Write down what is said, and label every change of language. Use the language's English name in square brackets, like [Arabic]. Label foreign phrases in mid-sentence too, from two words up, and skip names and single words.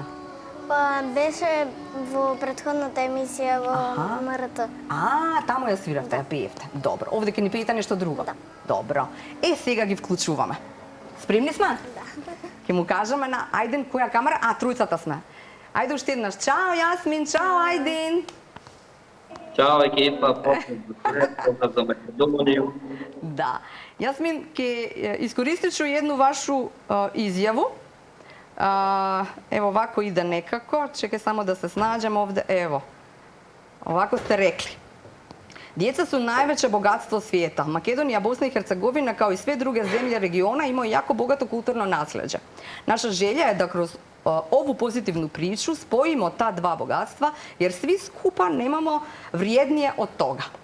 [Macedonian] Па беше во претходната емисија во МРТ. Таму ја свиравте, ја пеевте. Добро. Овде ќе ни пеете нешто друго? Да. Добро. Сега ги вклучуваме. Спремни сме? Ќе му кажеме на Ајдин која камера? Тројцата сме. Ајде уште еднаш. Чао, Јасмин, чао, Ајдин. [Serbian] Ćao ekipa, pozdrav za Makedoniju. [Macedonian] Да. Јасмин, ќе искористичу едну вашу изјаву. [Serbian] Ево, вако иде некако. Чекај само да се снаđem овде. Ево. [Macedonian] Овако сте рекли. [Bosnian] Дjeca su najveće bogatstvo svijeta. Makedonija, Bosna i Hercegovina, kao i sve druge zemlje regiona, imaju jako bogato kulturno nasljeđe. Naša želja je da kroz ovu pozitivnu priču spojimo ta dva bogatstva, jer svi skupa nemamo vrijednije od toga.